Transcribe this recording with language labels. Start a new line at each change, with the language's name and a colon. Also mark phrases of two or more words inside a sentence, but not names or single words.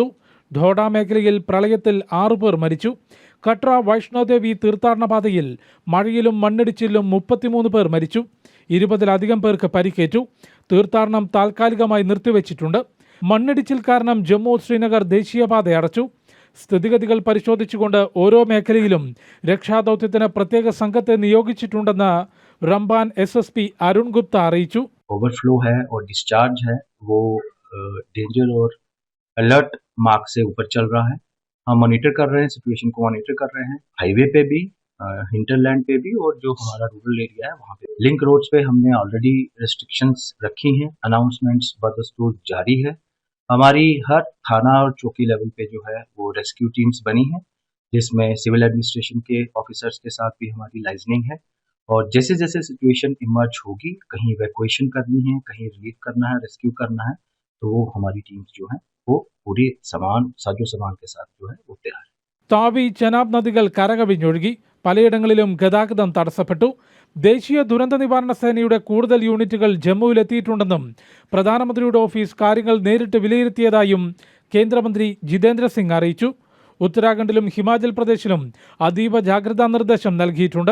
Malayalam: ധോഡ മേഖലയിൽ പ്രളയത്തിൽ 6 പേർ മരിച്ചു. കട്ര വൈഷ്ണോദേവി തീർത്ഥാടന പാതയിൽ മഴയിലും മണ്ണിടിച്ചിലും 33 പേർ മരിച്ചു. 20-ലധികം പേർക്ക് പരിക്കേറ്റു. തീർത്ഥാടനം താൽക്കാലികമായി നിർത്തിവെച്ചിട്ടുണ്ട്. മണ്ണിടിച്ചിൽ കാരണം ജമ്മു ശ്രീനഗർ ദേശീയപാത അടച്ചു. സ്ഥിതിഗതികൾ പരിശോധിച്ചുകൊണ്ട് ഓരോ മേഖലയിലും രക്ഷാദൗത്യത്തിന് പ്രത്യേക സംഘത്തെ നിയോഗിച്ചിട്ടുണ്ടെന്ന് റംബാൻ SSP अरुण गुप्ता അറിയിച്ചു.
Hindi: ओवरफ्लो है और डिस्चार्ज है वो डेंजर और
English: alert mark
Hindi: से ऊपर चल रहा है. हम मॉनिटर कर रहे हैं, सिचुएशन को मॉनिटर कर रहे हैं. हाईवे पे भी, हिंटरलैंड पे भी और जो हमारा
English: rural area
Hindi: है वहाँ पे.
English: link roads
Hindi: पे हमने
English: already restrictions
Hindi: रखी हैं. अनाउंसमेंट्स बदस्तूर जारी है. हमारी हर थाना और चौकी लेवल पे जो है वो
English: rescue teams
Hindi: बनी है, जिसमें
English: civil administration
Hindi: के ऑफिसर्स के साथ भी हमारी लाइजनिंग है. और जैसे जैसे
English: situation emerge
Hindi: होगी, कहीं इवैक्यूएशन करनी है, कहीं रिलीफ करना है, रेस्क्यू करना है, तो वो हमारी टीम्स जो है वो पूरी साजो सामान के साथ जो है वो तैयार है.
Malayalam: താവി, ചെനാബ് നദികൾ കരകവിഞ്ഞൊഴുകി. പലയിടങ്ങളിലും ഗതാഗതം തടസ്സപ്പെട്ടു. ദേശീയ ദുരന്ത നിവാരണ സേനയുടെ കൂടുതൽ യൂണിറ്റുകൾ ജമ്മുവിലെത്തിയിട്ടുണ്ടെന്നും പ്രധാനമന്ത്രിയുടെ ഓഫീസ് കാര്യങ്ങൾ നേരിട്ട് വിലയിരുത്തിയതായും കേന്ദ്രമന്ത്രി ജിതേന്ദ്ര സിംഗ് അറിയിച്ചു. ഉത്തരാഖണ്ഡിലും ഹിമാചൽ പ്രദേശിലും അതീവ ജാഗ്രതാ നിർദ്ദേശം നൽകിയിട്ടുണ്ട്.